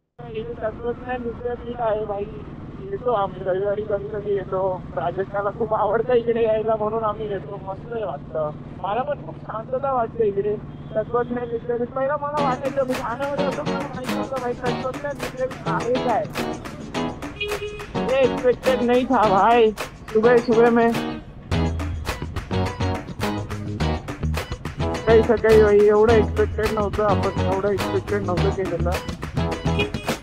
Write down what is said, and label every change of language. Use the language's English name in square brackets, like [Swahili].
[Marathi] तंत्रज्ञान विद्यापीठ आहे भाई. येतो आम्ही रविवारी कधी कधी येतो. राजस्थानला खूप आवडतं इकडे यायला म्हणून आम्ही येतो. मस्त वाटतं. मला पण खूप शांतता वाटते इकडे. तत्वज्ञान विद्यापीठ पहिला मला वाटायचं मी ठाण्यामध्ये होतो मला माहिती नव्हतं भाई तत्वज्ञान विद्यापीठ आहे काय. [Hindi] एक्सपेक्टेड नहीं था भाई. सुबह सुबह में [Marathi] सकाळी सकाळी भाई एवढं एक्सपेक्टेड नव्हतं. आपण एवढं एक्सपेक्टेड नव्हतं केलेलं.